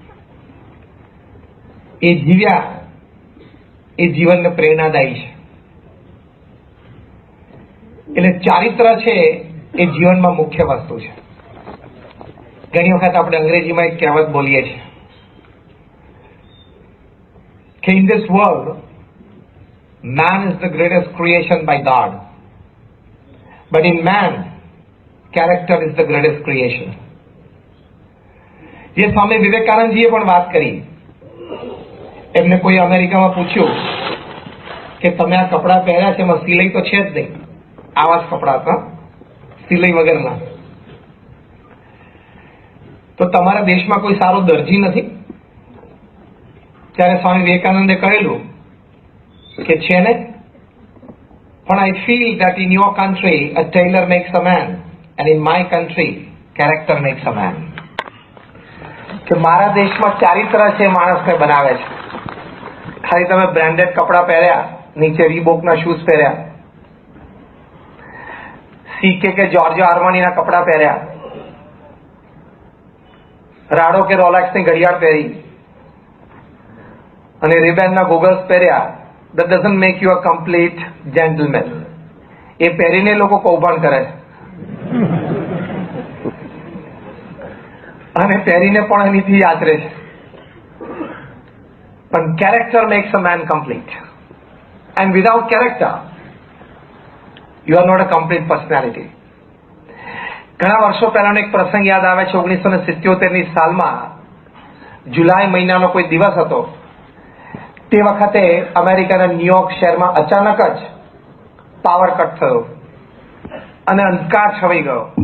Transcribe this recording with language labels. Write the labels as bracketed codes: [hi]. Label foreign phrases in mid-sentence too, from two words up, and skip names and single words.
[gu] એ જીવ્યા, એ જીવનને પ્રેરણાદાયી છે. એટલે ચારિત્ર છે એ જીવનમાં મુખ્ય વસ્તુ છે. ઘણી વખત આપણે અંગ્રેજીમાં એક કહેવત બોલીએ છીએ કે [en] in this world man is the greatest creation by God, but in man character is the greatest creation. [gu] જે સ્વામી વિવેકાનંદજીએ પણ વાત કરી. એમને કોઈ અમેરિકામાં પૂછ્યું કે તમે આ કપડાં પહેર્યા છે, એમાં સિલાઈ તો છે જ નહીં, આવા જ કપડાં હતા, સિલાઈ વગરના, તો તમારા દેશમાં કોઈ સારો દરજી નથી? ત્યારે સ્વામી વિવેકાનંદે કહેલું કે છે ને, પણ [en] I feel that in your country a tailor makes a man and in my country character makes a man. [gu] કે મારા દેશમાં ચારિત્ર છે, માણસને બનાવે છે. ખાલી તમે બ્રાન્ડેડ કપડાં પહેર્યા, નીચે રીબોકના શૂઝ પહેર્યા, સીકે કે જોર્જો આર્માનીના કપડાં પહેર્યા, રાડો કે રોલેક્સની ઘડિયાળ પહેરી અને રિબેનના ગોગલ્સ પહેર્યા, [en] that doesn't make you a complete gentleman. [gu] એ પહેરીને લોકો કૌભાંડ કરે છે અને પહેરીને પણ એનીથી આચરે છે. પણ [en] character makes a man complete, and without character you are not a complete personality. [gu] ઘણા વર્ષો પહેલાનો એક પ્રસંગ યાદ આવે છે. 1977ની સાલમાં જુલાઈ મહિનાનો કોઈ દિવસ હતો. તે વખતે અમેરિકાના ન્યુયોર્ક શહેરમાં અચાનક જ પાવર કટ થયો અને અંધકાર છવાઈ ગયો.